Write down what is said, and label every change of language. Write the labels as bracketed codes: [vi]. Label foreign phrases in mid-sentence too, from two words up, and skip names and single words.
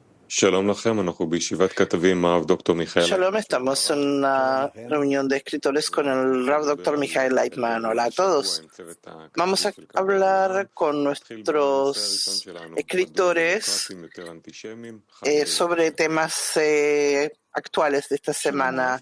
[he] Shalom לכם, אנחנו בישיבת כתבים עם הרב דוקטור מיכאל. [es] Shalom, estamos en una reunión de escritores con el Rav Dr. Michael Leitman. Hola a todos. Vamos a hablar con nuestros escritores sobre temas actuales de esta semana.